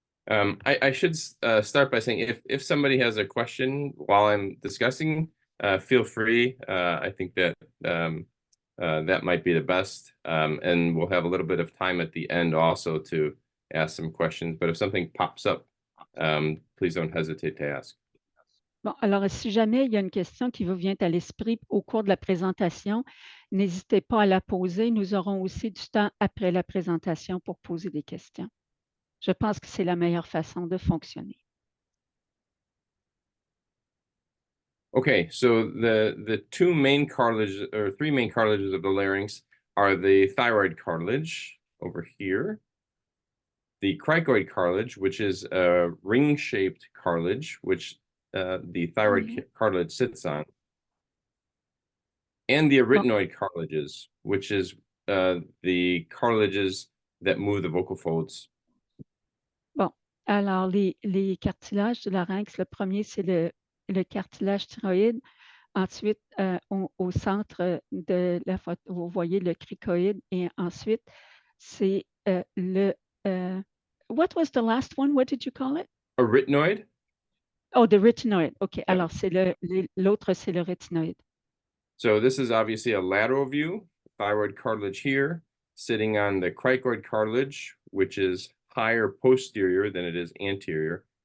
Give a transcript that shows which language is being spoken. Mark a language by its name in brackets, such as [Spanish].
[English] I should start by saying if somebody has a question while I'm discussing, feel free. I think that that might be the best. And we'll have a little bit of time at the end also to ask some questions. But if something pops up, please don't hesitate to ask. [French] Bon, alors, si jamais il y a une question qui vous vient à l'esprit au cours de la présentation, n'hésitez pas à la poser. Nous aurons aussi du temps après la présentation pour poser des questions. Je pense que c'est la meilleure façon de fonctionner. [English] Okay, so the three main cartilages of the larynx are the thyroid cartilage over here, the cricoid cartilage, which is a ring-shaped cartilage, which the thyroid cartilage sits on, and the arytenoid cartilages, which is the cartilages that move the vocal folds. [French] Bon, alors les cartilages du larynx, le premier, c'est le cartilage thyroïde. Ensuite, au centre de la photo, vous voyez le cricoïde. Et ensuite, c'est [English] what was the last one? What did you call it? Arytenoid? Oh, the retinoid. OK, Yep. [French] alors l'autre, c'est le rétinoïde. [English] So this is obviously a lateral view, thyroid cartilage here, sitting on the cricoid cartilage, which is higher posterior than it is anterior.